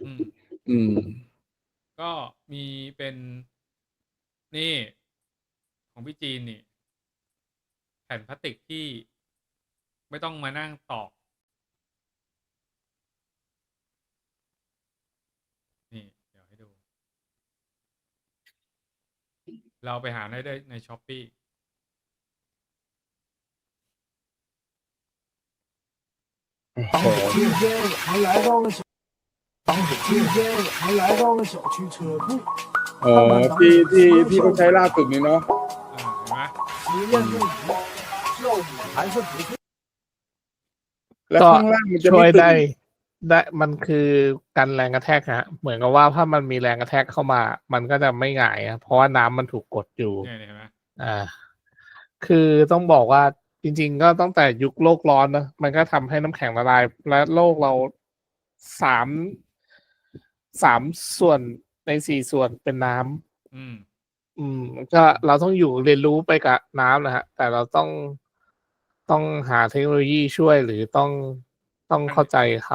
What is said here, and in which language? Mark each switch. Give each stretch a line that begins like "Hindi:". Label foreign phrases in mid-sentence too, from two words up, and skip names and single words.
Thai: ก็มีเป็นนี่ของพี่จีนนี่แผ่นพลาสติกที่ไม่ต้องมานั่งตอกนี่เดี๋ยวให้ดู เราไปหาได้ใน Shopee
Chinese: 当着今天还来到了小，当着今天还来到了小区车库。
Thai: ที่เขาใช้ล่าสุดนี้เนาะ เห็นไหม
Chinese: 实验证明效果还是不错。
Thai: แล้วข้างล่างมันจะ ช่วย ไม่ตึ ได้มันคือกันแรงกระแทกฮะเหมือนกับว่าถ้ามันมีแรงกระแทกเข้ามา มันก็จะไม่หงายเพราะว่าน้ำมันถูกกดอยู่ เนี่ยเห็นไหม คือต้องบอกว่าจริงๆก็ตั้งแต่ยุคโลกร้อนนะมันก็ทำให้น้ำแข็งละลายและโลกเรา3 ส่วนใน 4 ส่วนเป็นน้ำก็เราต้องอยู่เรียนรู้ไปกับน้ำนะฮะแต่เราต้องหาเทคโนโลยีช่วยหรือต้องเข้าใจเขา